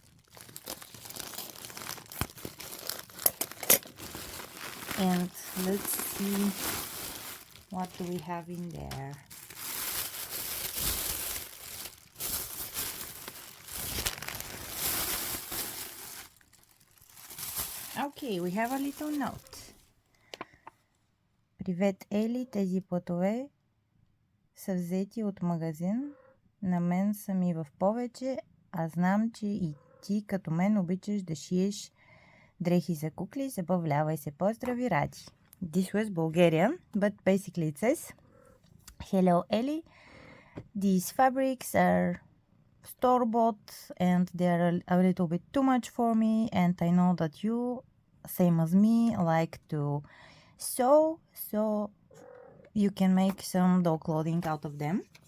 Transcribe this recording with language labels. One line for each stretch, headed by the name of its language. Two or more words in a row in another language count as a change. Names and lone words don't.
English: And let's see what do we have in there. Okay, we have a little note.
Bulgarian: Привет, Ели, тези платове са взети от магазин. На мен са ми в повече, а знам, че и ти като мен обичаш да шиеш дрехи за кукли. Забавлявай се. Поздрави, Ради.
English: This was Bulgarian, but basically it says, Hello, Eli. These fabrics are store-bought and they are a little bit too much for me, and I know that you, same as me, like to sew, so you can make some doll clothing out of them.